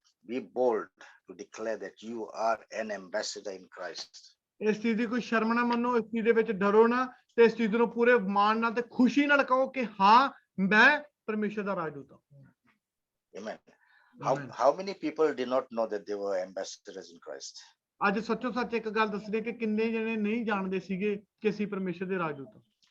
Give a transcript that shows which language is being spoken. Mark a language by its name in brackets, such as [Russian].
[English] Be bold to declare that you are an ambassador in Christ. [Punjabi] ਇਸ ਚੀਜ਼ ਦੀ ਕੋਈ ਸ਼ਰਮ ਨਾ ਮੰਨੋ, ਇਸ ਚੀਜ਼ ਦੇ ਵਿੱਚ ਡਰੋ ਨਾ, ਤੇ ਇਸ ਚੀਜ਼ ਨੂੰ ਪੂਰੇ ਮਾਣ ਨਾਲ ਤੇ ਖੁਸ਼ੀ ਨਾਲ ਕਹੋ ਕਿ ਹਾਂ ਮੈਂ ਪਰਮੇਸ਼ਰ ਦਾ ਰਾਜਦੂਤ ਹਾਂ। [English] Amen. How many people did not know that they were ambassadors in Christ? [Punjabi] ਅੱਜ ਸੱਚੋ ਸੱਚ ਇੱਕ ਗੱਲ ਦੱਸਦੇ ਕਿ ਕਿੰਨੇ ਜਣੇ ਨਹੀਂ ਜਾਣਦੇ ਸੀਗੇ ਕਿ ਅਸੀਂ ਪਰਮੇਸ਼ਰ ਦੇ ਰਾਜਦੂਤ ਹਾਂ।